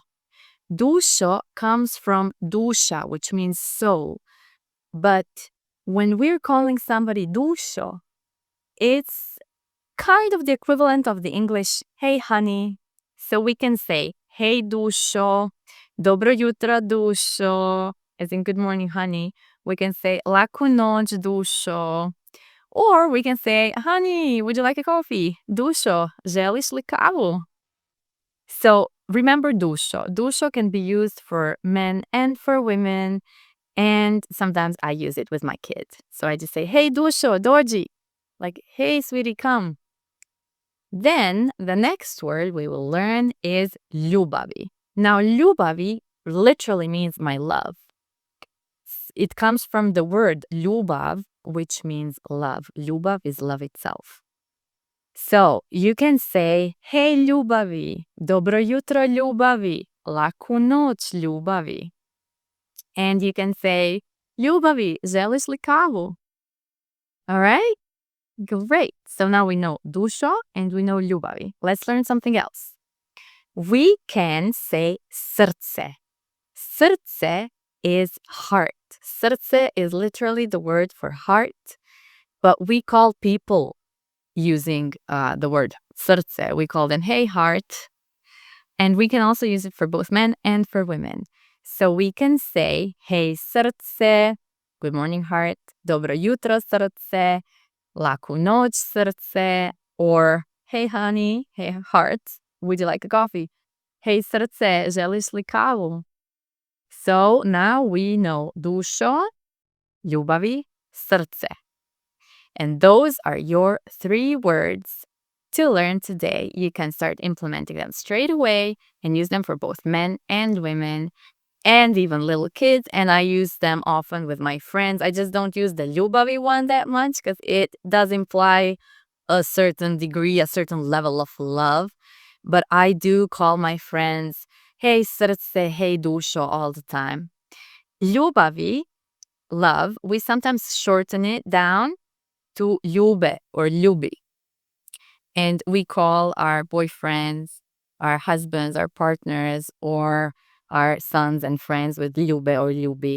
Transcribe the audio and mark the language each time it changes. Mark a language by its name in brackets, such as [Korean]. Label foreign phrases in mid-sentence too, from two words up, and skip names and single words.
[English] Dušo comes from duša, which means soul. But when we're calling somebody dušo, it's kind of the equivalent of the English, hey honey. So we can say, hey dušo, [Croatian] Dobro jutro, dušo, [English] as in good morning, honey. We can say [Croatian] laku noć, dušo. [English] Or we can say, honey, would you like a coffee? [Croatian] Dušo, želiš li kavu? [English] So remember dušo. Dušo can be used for men and for women. And sometimes I use it with my kids. So I just say, [Croatian] hey, dušo, dođi. [English] Like, hey, sweetie, come. Then the next word we will learn is ljubavi. Now, ljubavi literally means my love. It comes from the word ljubav, which means love. Ljubav is love itself. So you can say, [Croatian] hey, ljubavi, dobro jutro, ljubavi, laku noć, ljubavi. [English] And you can say, [Croatian] ljubavi, želiš li kavu? [English] All right? Great. So now we know dušo and we know ljubavi. Let's learn something else. We can say srce. Srce is heart. Srce is literally the word for heart, but we call people using the word srce. We call them, hey, heart. And we can also use it for both men and for women. So we can say, hey, srce, good morning, heart, [Croatian] dobro jutro, srce, laku noć, srce, [English] or hey, honey, hey, heart, would you like a coffee? [Croatian] Hey, srce, želiš li kavu? [English] So now we know [Croatian] dušo, ljubavi, srce. [English] And those are your 3 words to learn today. You can start implementing them straight away and use them for both men and women and even little kids. And I use them often with my friends. I just don't use the ljubavi one that much because it does imply a certain degree, a certain level of love. But I do call my friends, hey, srce, hey, dušo, all the time. Ljubavi, love, we sometimes shorten it down to ljube or ljubi. And we call our boyfriends, our husbands, our partners, or our sons and friends with ljube or ljubi.